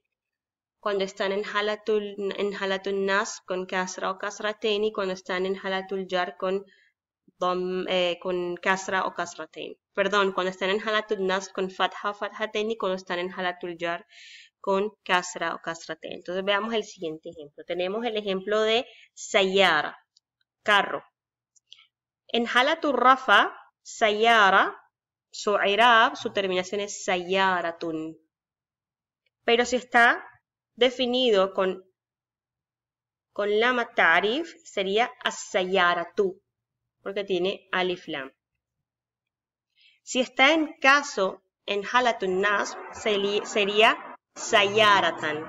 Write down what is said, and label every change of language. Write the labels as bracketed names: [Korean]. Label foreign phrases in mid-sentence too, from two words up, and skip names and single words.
[Spanish] Cuando están en [Arabic] حالة النصب [Spanish] con kasra o kasratain y cuando están en [Arabic] حالة الجر [Spanish] con kasra o kasratain. Perdón, cuando están en [Arabic] حالة النصب [Spanish] con fatha o fathatain y cuando están en [Arabic] حالة الجر [Spanish] con kasra o kasratain. Entonces veamos el siguiente ejemplo. Tenemos el ejemplo de sayyara, carro. En [Arabic] حالة الرفع, [Spanish] sayyara, su i'rab, su terminación es sayyaratun. Pero si está definido con [Arabic] لام تعريف, [Spanish] sería as-sayyaratu, porque tiene [Arabic] ألف لام. [Spanish] Si está en caso en [Arabic] حالة النصب, [Spanish] sería sayyaratan.